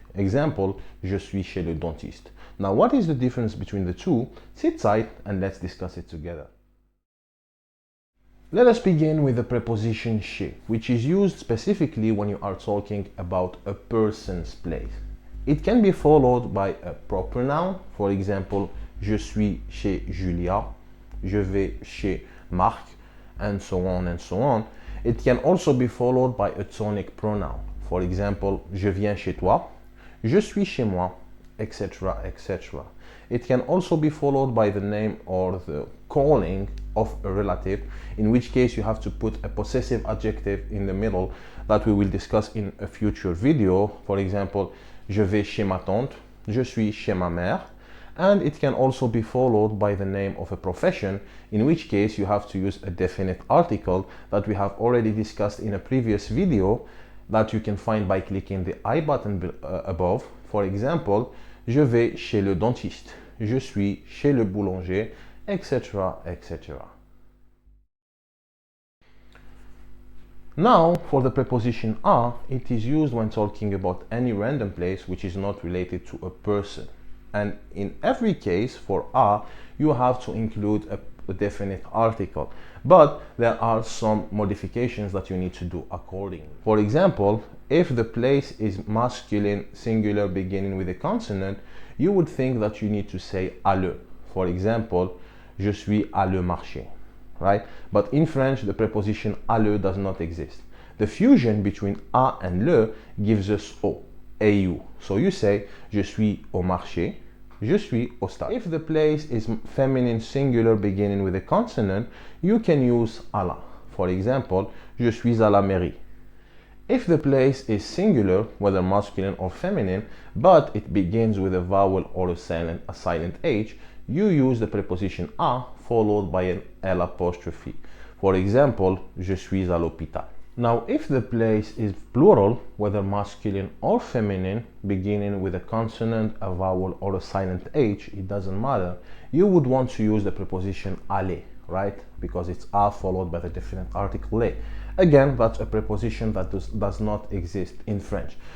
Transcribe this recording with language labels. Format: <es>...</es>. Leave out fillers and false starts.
<en>Example,</en> <fr>je suis chez le dentiste.</fr> <en>Now, what is the difference between the two? Sit tight and let's discuss it together. Let us begin with the preposition chez, which is used specifically when you are talking about a person's place. It can be followed by a proper noun, for example,</en> <fr>je suis chez Julia, je vais chez Marc,</fr> <en>and so on and so on. It can also be followed by a tonic pronoun, for example,</en> <fr>je viens chez toi, je suis chez moi,</fr> <en>etc., etc. It can also be followed by the name or the calling of a relative, in which case you have to put a possessive adjective in the middle that we will discuss in a future video. For example,</en> <fr>je vais chez ma tante, je suis chez ma mère.</fr> <en>And it can also be followed by the name of a profession, in which case you have to use a definite article that we have already discussed in a previous video that you can find by clicking the I button above. For example,</en> <fr>je vais chez le dentiste, je suis chez le boulanger, etc., etc.</fr> <en>Now, for the preposition à, it is used when talking about any random place which is not related to a person. And in every case, for à, you have to include a definite article. But there are some modifications that you need to do accordingly. For example, if the place is masculine, singular, beginning with a consonant, you would think that you need to say à le. For example,</en> <fr>je suis à le marché.</fr> <en>Right? But in French, the preposition à le does not exist. The fusion between à and le gives us au, au. So you say,</en> <fr>je suis au marché, je suis au stade.</fr> <en>If the place is feminine singular beginning with a consonant, you can use à la. For example,</en> <fr>je suis à la mairie.</fr> <en>If the place is singular, whether masculine or feminine, but it begins with a vowel or a silent H, you use the preposition à followed by an L apostrophe. For example,</en> <fr>je suis à l'hôpital.</fr> <en>Now, if the place is plural, whether masculine or feminine, beginning with a consonant, a vowel, or a silent H, it doesn't matter, you would want to use the preposition aller, right? Because it's à followed by the definite article les. Again, that's a preposition that does not exist in French.</en>